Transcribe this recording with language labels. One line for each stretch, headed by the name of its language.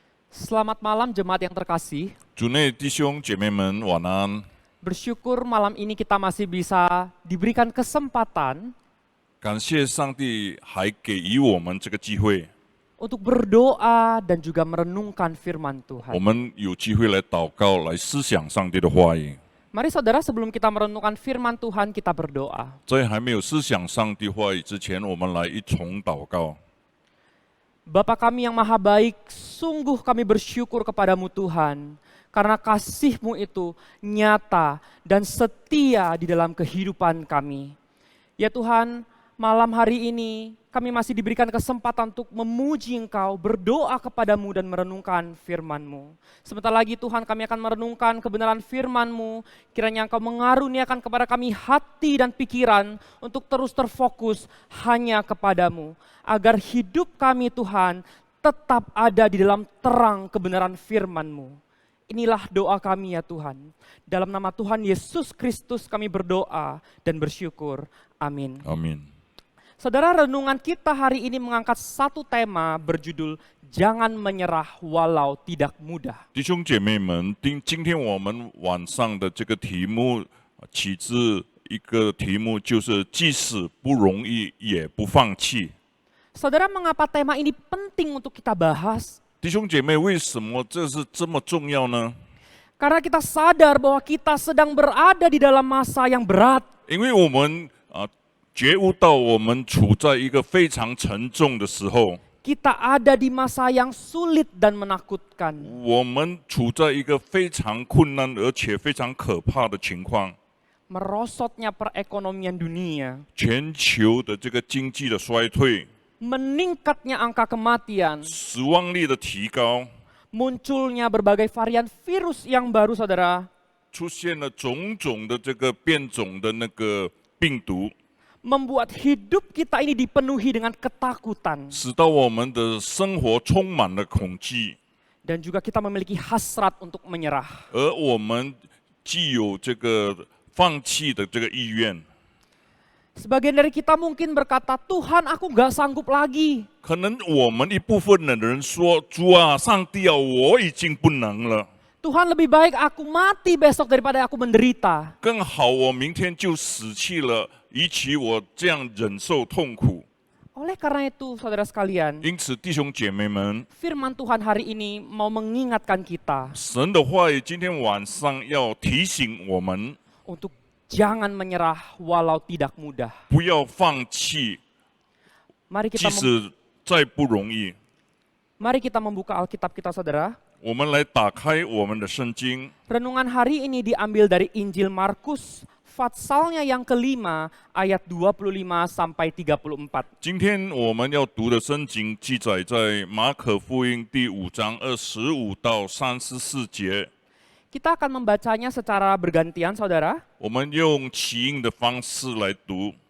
Indonesian: Selamat malam jemaat yang terkasih.
Chinese: 主内弟兄姐妹们晚安。
Indonesian: Bersyukur malam ini kita masih bisa diberikan kesempatan
Chinese: 感谢上帝还给予我们这个机会，
Indonesian: untuk berdoa dan juga merenungkan firman
Chinese: 我
Indonesian: Tuhan.
Chinese: 们有机会来祷告，来思想上帝的话语。
Indonesian: Mari saudara, sebelum kita merenungkan firman Tuhan, kita berdoa.
Chinese: 在还没有思想上帝话语之前，我们来一同祷告。
Indonesian: Bapa kami yang maha baik, sungguh kami bersyukur kepadamu Tuhan, karena kasih-Mu itu nyata dan setia di dalam kehidupan kami. Ya Tuhan, malam hari ini kami masih diberikan kesempatan untuk memuji Engkau, berdoa kepadamu dan merenungkan firman-Mu. Sebentar lagi Tuhan kami akan merenungkan kebenaran firman-Mu, kiranya Engkau mengaruniakan kepada kami hati dan pikiran untuk terus terfokus hanya kepadamu, agar hidup kami Tuhan tetap ada di dalam terang kebenaran firman-Mu. Inilah doa kami ya Tuhan. Dalam nama Tuhan Yesus Kristus kami berdoa dan bersyukur. Amin. Amin。 Saudara, renungan kita hari ini mengangkat satu tema berjudul Jangan Menyerah Walau Tidak Mudah.
Chinese: 弟兄姐妹们，今天我们晚上的这个题目起自一个题目，就是即使不容易也不放弃。
Indonesian: Saudara, mengapa tema ini penting untuk kita bahas?
Chinese: 弟兄姐妹，为什么这是这么重要呢？
Indonesian: Karena kita sadar bahwa kita sedang berada di dalam masa yang berat.
Chinese: 因为我们觉悟到我们处在一个非常沉重的时候，
Indonesian: kita ada di masa yang sulit dan menakutkan.
Chinese: 我们处在一个非常困难而且非常可怕的情况。
Indonesian: Merosotnya perekonomian dunia,
Chinese: 全球的这个经济的衰退，
Indonesian: meningkatnya angka kematian,
Chinese: 死亡率的提高，
Indonesian: munculnya berbagai varian virus yang baru, saudara,
Chinese: 出现了种种的这个变种的那个病毒，
Indonesian: membuat hidup kita ini dipenuhi dengan ketakutan.
Chinese: 使到我们的生活充满了恐惧，
Indonesian: Dan juga kita memiliki hasrat untuk menyerah.
Chinese: 而我们既有这个放弃的这个意愿。
Indonesian: Sebagian dari kita mungkin berkata, Tuhan aku gak sanggup lagi.
Chinese: 可能我们一部分的人说：“主啊，上帝啊，我已经不能了，
Indonesian: Tuhan lebih baik aku mati besok daripada aku menderita.
Chinese: 更好我明天就死去了，与其我这样忍受痛苦。”
Indonesian: Oleh karena itu, saudara sekalian,
Chinese: 因此，弟兄姐妹们，
Indonesian: firman Tuhan hari ini mau mengingatkan kita
Chinese: 神的话语今天晚上要提醒我们，
Indonesian: untuk jangan menyerah walau tidak mudah.
Chinese: 不要放弃，
Indonesian: Mari
Chinese: 即
Indonesian: kita
Chinese: 使再不容易。
Indonesian: mari kita membuka Alkitab kita, saudara.
Chinese: 我们来打开我们的圣经，
Indonesian: Renungan hari ini diambil dari Injil Markus, Fatsalnya yang kelima, ayat 25 sampai 34.
Chinese: 今天我们要读的圣经记载在马可福音第5章25到34节。
Indonesian: Kita akan membacanya secara bergantian, saudara.
Chinese: 我们用起音的方式来读。